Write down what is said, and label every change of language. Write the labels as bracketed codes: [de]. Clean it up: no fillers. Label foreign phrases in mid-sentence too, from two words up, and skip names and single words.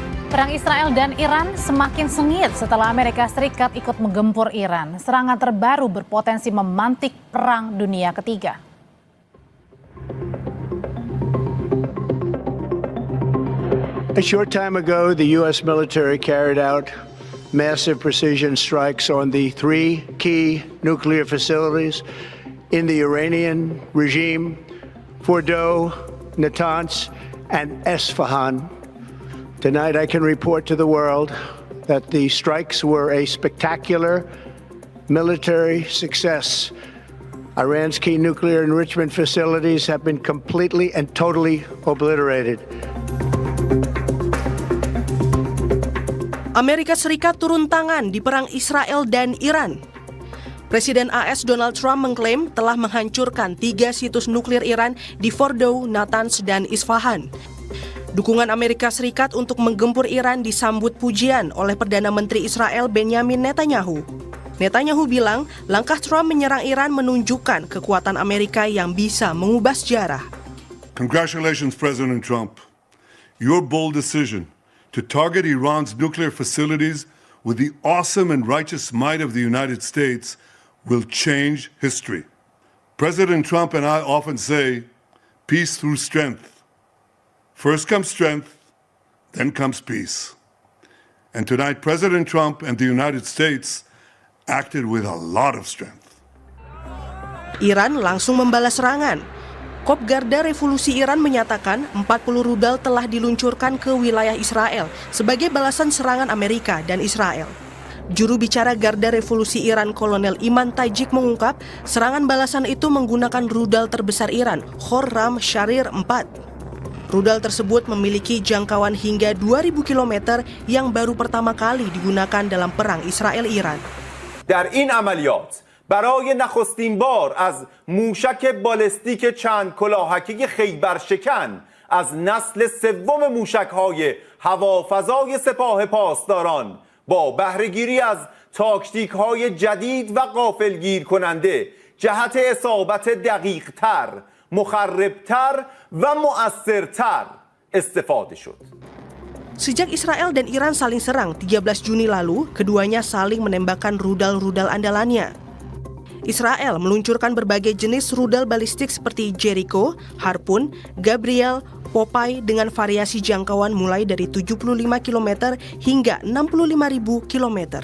[id] Perang Israel dan Iran semakin sengit setelah Amerika Serikat ikut menggempur Iran. Serangan terbaru berpotensi memantik Perang Dunia Ketiga. [en] A short time ago, the U.S. military carried out massive precision strikes on the three key nuclear facilities in the Iranian regime, Fordow, Natanz, and Esfahan. Tonight, I can report to the world that the strikes were a spectacular military success. Iran's key nuclear enrichment facilities have been completely and totally obliterated. [id] Amerika Serikat turun tangan di perang Israel dan Iran. Presiden AS Donald Trump mengklaim telah menghancurkan 3 situs nuklir Iran di Fordow, Natanz, dan Isfahan. Dukungan Amerika Serikat untuk menggempur Iran disambut pujian oleh Perdana Menteri Israel Benjamin Netanyahu. Netanyahu bilang langkah Trump menyerang Iran menunjukkan kekuatan Amerika yang bisa mengubah sejarah. [en] Congratulations, President Trump. Your bold decision to target Iran's nuclear facilities with the awesome and righteous might of the United States will change history. President Trump and I often say, peace through strength. First comes strength, then comes peace. And tonight, President Trump and the United States acted with a lot of strength. [id] Iran langsung membalas serangan. Kopgarda Revolusi Iran menyatakan 40 rudal telah diluncurkan ke wilayah Israel sebagai balasan serangan Amerika dan Israel. Juru bicara Garda Revolusi Iran Kolonel Iman Tajik mengungkap serangan balasan itu menggunakan rudal terbesar Iran, Khorram Sharir 4. Rudal tersebut memiliki jangkauan hingga 2.000 km yang baru pertama kali digunakan dalam perang Israel-Iran. [fa] در این عملیات برای نخستین بار از موشک بالستیک چند کلاهکی خیبرشکن از نسل سوم موشک‌های هوافضای سپاه پاسداران با بهره‌گیری از تاکتیک‌های جدید و غافلگیر کننده جهت اصابت دقیق‌تر، مخربتر و مؤثرتر استفاده شد. [id] Sejak Israel dan Iran saling serang 13 Juni lalu, keduanya saling menembakkan rudal-rudal andalannya. Israel meluncurkan berbagai jenis rudal balistik seperti Jericho, Harpoon, Gabriel, Popeye dengan variasi jangkauan mulai dari 75 km hingga 65.000 km.